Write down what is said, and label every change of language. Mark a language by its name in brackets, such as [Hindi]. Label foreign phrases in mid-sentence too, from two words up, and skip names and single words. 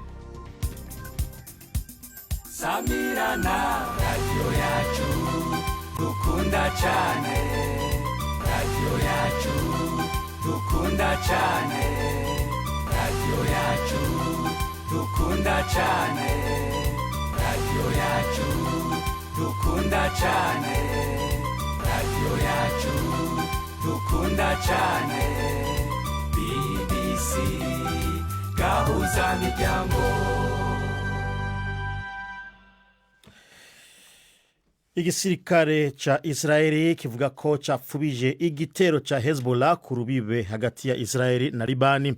[Rundi] Samirana radio yacu dukunda cyane, radio yacu dukunda cyane, radio yacu dukunda cyane, radio yacu dukunda cyane, radio yacu dukunda cyane. BBC Gahuzamiryango. [Kinyarwanda] Igisirikare cha Israeli kivuga ko cyapfubije igitero cha Hezbollah ku rubibe hagati ya Israeli na Libani.